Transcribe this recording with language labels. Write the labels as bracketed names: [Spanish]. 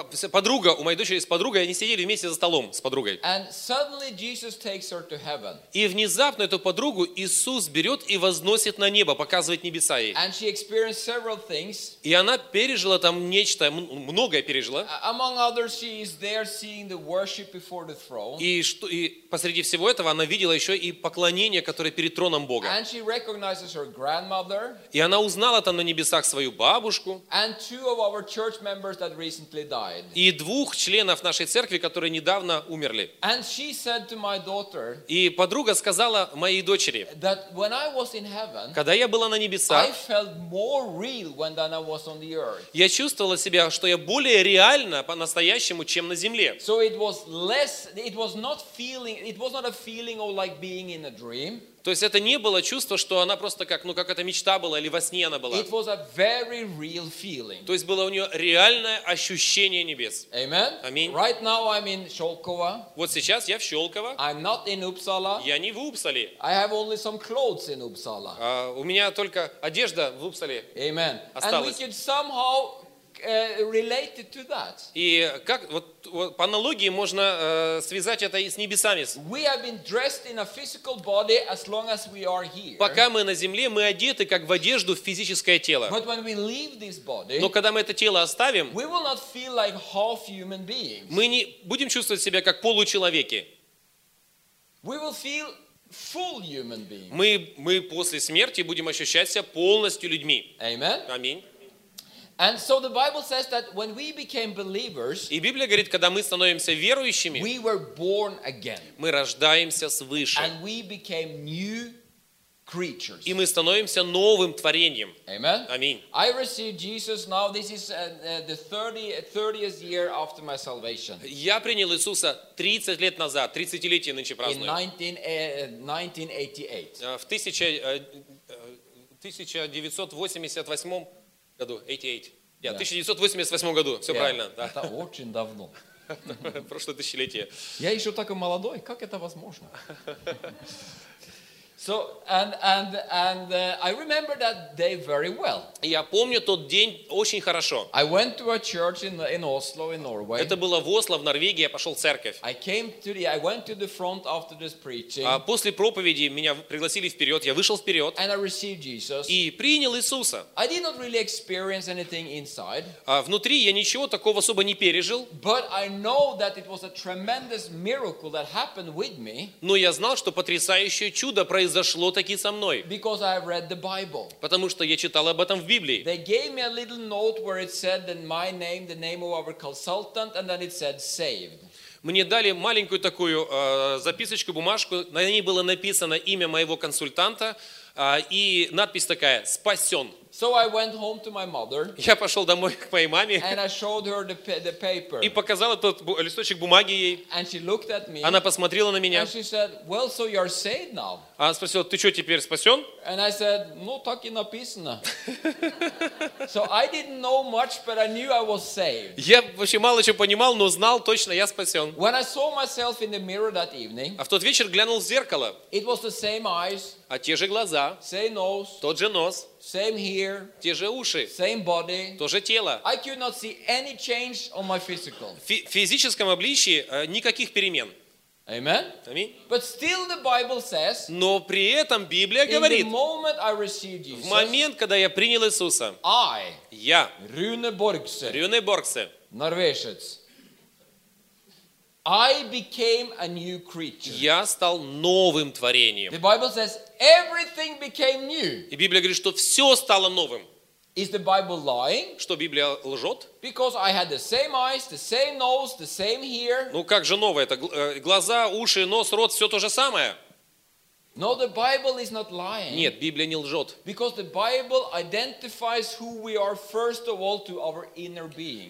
[Russian] Подруга, у моей дочери есть подруга, они сидели вместе за столом с подругой. [English] And suddenly Jesus takes her to heaven. [Russian] И внезапно эту подругу Иисус берет и возносит на небо, показывает небеса ей. [English] And she experienced several things. [Russian] И она пережила там нечто, многое пережила. [English] Among others, she is there seeing the worship before the throne. [Russian] И посреди всего этого она видела еще и поклонение, которое перед троном Бога. [English] And she recognizes her grandmother. [Russian] И она узнала там на небесах свою бабушку. [English] And two of our church members that recently [Russian] и двух членов нашей церкви, которые недавно умерли. [English] And she said to my daughter, [Russian] и подруга сказала моей дочери, [English] that when I was in heaven, [Russian] когда я была на небесах, [English] I felt more real than I was on the earth. [Russian] Я чувствовала себя, что я более реально по-настоящему, чем на земле. [English] So it was less, it was not feeling, it was not a feeling of like being in a dream. [Russian] То есть это не было чувство, что она просто как, ну как это мечта была или во сне она была. [English] It was a very real feeling. [Russian] То есть было у нее реальное ощущение небес. [English] Amen. [Russian] Аминь. [English] Right now I'm in Щелково. [Russian] Вот сейчас я в Щелково. [English] I'm not in Uppsala. [Russian] Я не в Уппсале. [English] I have only some clothes in Uppsala. [Russian] У меня только одежда в Уппсале. [English] Amen. [Russian] Осталась. [English] And we can somehow related to that. [Russian] И как вот по аналогии можно связать это и с небесами. [English] We have been dressed in a physical body as long as we are here. [Russian] Пока мы на земле, мы одеты как в одежду в физическое тело. [English] But when we leave this body, [Russian] но когда мы это тело оставим, [English] we will not feel like half human beings. [Russian] Мы не будем чувствовать себя как получеловеки. [English] We will feel full human beings. [Russian] Мы после смерти будем ощущать себя полностью людьми. [English] Amen. [Russian] Аминь. [English] And so the Bible says that when we became believers, [Russian] и Библия говорит, когда мы становимся верующими, [English] we were born again. [Russian] Мы рождаемся свыше. [English] And we became new creatures. [Russian] И мы становимся новым творением. [English] Amen. [Russian] Аминь. [English] I received Jesus now this is the 30th year after my salvation. [Russian] Я принял Иисуса 30 лет назад, 30-летие нынче празднуем. [English] In 1988. [Russian] В 1988 году. 1988 году. Все правильно, да. Это очень давно. Прошлое тысячелетие. Я еще так и молодой, как это возможно? [English] So and I remember that day very well. [Russian] Я помню тот день очень хорошо. [English] I went to a church in Oslo in Norway. [Russian] Это было в Осло в Норвегии, я пошёл в церковь. [English] I went to the front after this preaching. [Russian] А после проповеди меня пригласили вперёд, я вышел вперёд. [English] And I received Jesus. [Russian] И принял Иисуса. [English] I did not really experience anything inside. [Russian] А внутри я ничего такого особо не пережил. [English] But I know that it was a tremendous miracle that happened with me. [Russian] Но я знал, что потрясающее чудо произошло таки со мной. [English] Because I read the Bible. [Russian] Потому что я читал об этом в Библии. [English] They gave me a little note where it said that my name, the name of our consultant, and then it said saved. [Russian] Мне дали маленькую такую записочку, бумажку, на ней было написано имя моего консультанта, и надпись такая: спасен. [English] So I went home to my mother. [Russian] Я пошёл домой к моей маме. [English] And I showed her the paper. [Russian] И показал этот листочек бумаги ей. [English] And she looked at me. [Russian] Она посмотрела на меня. [English] And she said, "Well, so you're saved now." [Russian] Она спросила: "Ты что, теперь спасён?" [English] And I said, [Russian] "Ну, так и написано." [English] So I didn't know much, but I knew I was saved. [Russian] Я вообще мало чего понимал, но знал точно, я спасён. [English] When I saw myself in the mirror that evening. [Russian] А в тот вечер глянул в зеркало. [English] It was the same eyes. [Russian] А те же глаза. [English] Same nose. [Russian] Тот же нос. [English] Same here. [Russian] Те же уши. [English] Same body. [Russian] То же тело. [English] I could not see any change on my physical. [Russian] В физическом обличии никаких перемен. [English] Amen. [Russian] Аминь. [English] But still the Bible says. [Russian] Но при этом Библия говорит. [English] In the moment I received Jesus. [Russian] В момент, когда я принял Иисуса. [English] I. [Russian] Я. Рюне Боргсе. Рюне Боргсе. [English] Норвежец. I became a new creature. [Russian] Я стал новым творением. [English] The Bible says everything became new. [Russian] И Библия говорит, что всё стало новым. [English] Is the Bible lying? [Russian] Что Библия лжёт? [English] Because I had the same eyes, the same nose, the same hair. [Russian] Ну как же новое? Это глаза, уши, нос, рот, всё то же самое. [English] No, the Bible is not lying. [Russian] Нет, Библия не лжёт. [English] Because the Bible identifies who we are first of all to our inner being.